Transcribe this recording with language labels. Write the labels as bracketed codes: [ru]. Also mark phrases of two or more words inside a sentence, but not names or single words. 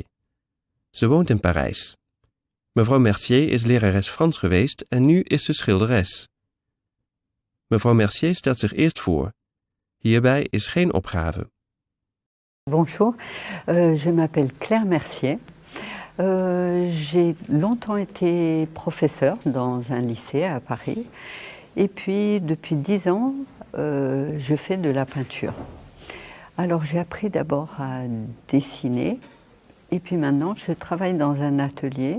[nl] Ze woont in Parijs. Mevrouw Mercier is lerares Frans geweest en nu is ze schilderes. Mevrouw Mercier stelt zich eerst voor. Hierbij is geen opgave. [fr] Bonjour, je m'appelle Claire Mercier. J'ai longtemps été professeure dans un lycée à Paris. Et puis, depuis 10 ans, je fais de la peinture. Alors, j'ai appris d'abord à dessiner. Et puis maintenant, je travaille dans un atelier.